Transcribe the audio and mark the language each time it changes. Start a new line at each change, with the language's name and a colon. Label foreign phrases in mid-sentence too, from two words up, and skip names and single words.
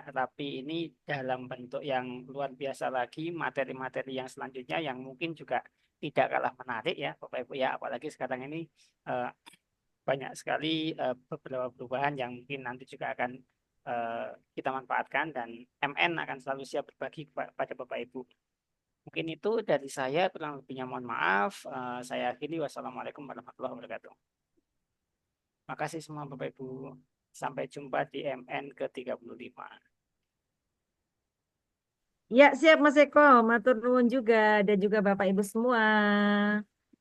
Indonesian: Rapi ini dalam bentuk yang luar biasa lagi, materi-materi yang selanjutnya yang mungkin juga tidak kalah menarik ya Bapak Ibu ya, apalagi sekarang ini banyak sekali beberapa perubahan yang mungkin nanti juga akan kita manfaatkan, dan MN akan selalu siap berbagi kepada Bapak Ibu. Mungkin itu dari saya, kurang lebihnya mohon maaf. Saya akhiri,
Arabic: والسلام عليكم ورحمة الله وبركاته.
Indonesian: Makasih semua Bapak Ibu. Sampai jumpa di MN ke-35. Ya, siap Mas Eko.
Javanese: Matur nuwun
Indonesian: juga dan juga Bapak Ibu semua.